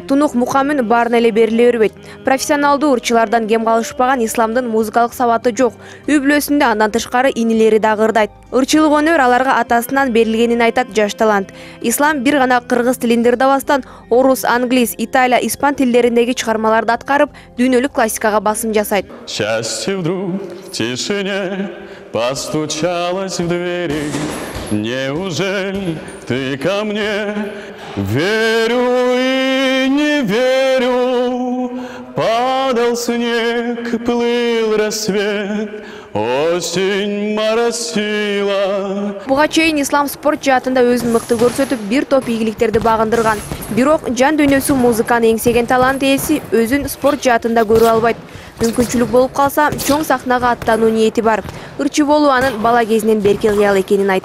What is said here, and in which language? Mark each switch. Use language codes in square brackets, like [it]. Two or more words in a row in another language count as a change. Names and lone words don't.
[ky] тунук мукамын баарына эле бериле бербейт. Профессионалдуу ырчылардан кем калышпаган Исламдын музыкалык сабаты жок. Үй бүлөсүндө андан тышкары инилери дагы ырдайт. Ырчылык өнөр аларга атасынан берилгенин айтат жаш талант. Ислам бир гана кыргыз тилинде ырдабастан, орус, англис, италия, испан тилдериндеги чыгармаларды аткарып, дүйнөлүк классикага басым жасайт. [ru] Счастье вдруг в тишине постучалась в двери. Неужели ты ко мне? Верю и не верю. Падал снег, плыл рассвет, осень моросила. [ky] Буга чейин Ислам спорт жаатында өзүн мыкты көрсөтүп, бир топ ийгиликтерди багындырган. Бирок жан дүйнөсү музыканы эңсеген талант ээси өзүн спорт жаатында көрө албайт. Мүмкүнчүлүк болуп калса, чоң сахнага аттануу ниети бар. Ырчы болуу анын бала кезинен берки кыял экенин айтат.